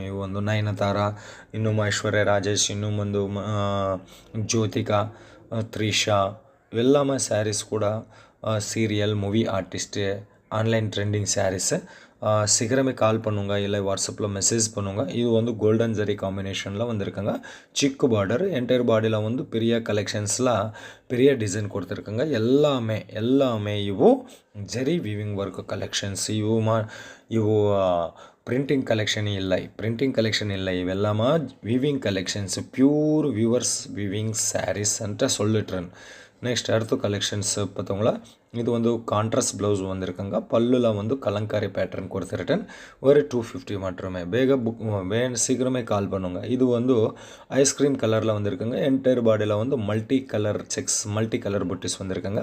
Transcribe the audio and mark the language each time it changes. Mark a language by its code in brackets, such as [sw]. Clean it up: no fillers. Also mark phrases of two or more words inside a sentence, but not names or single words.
[ta] இவ வந்து நயனதாரா, இன்னும் ஐஸ்வர்யா ராஜேஷ், இன்னும் வந்து ஜோதிகா, த்ரிஷா இவெல்லாமா சாரீஸ் கூட [en] serial movie artist online trending sarees. [ta] சீக்கிரமே கால் பண்ணுங்க, இல்லை வாட்ஸ்அப்பில் மெசேஜ் பண்ணுங்க. இது வந்து கோல்டன் ஜரி காம்பினேஷனில் வந்திருக்காங்க. [en] silk border [ta] என்டையர் பாடியில் வந்து பெரிய கலெக்ஷன்ஸில் பெரிய டிசைன் கொடுத்துருக்காங்க. [kn] எல்லாமே ಇವು ಜರಿ [en] weaving work collections. [kn] ಇವು [en] printing collection [kn] ಇಲ್ಲ. ಇವೆಲ್ಲಮ [en] weaving collections, pure weavers weaving sarees [kn] ಅಂತ சொல்லிட்டுறேன். [ta] நெக்ஸ்ட் அடுத்த கலெக்ஷன்ஸ் பார்த்தவங்களா இது வந்து [en] contrast blouse [ta] வந்திருக்குங்க. பல்லுல வந்து கலங்காரி பேட்டர்ன் கொடுத்துருட்டேன். ஒரு 250 மாத்திரமே. சீக்கிரமே கால் பண்ணுங்க. இது வந்து ஐஸ்கிரீம் கலரில் வந்திருக்குங்க. என்டையர் பாடியில் வந்து [en] multi colour checks multi colour [ta] புட்டிஸ் வந்திருக்குங்க.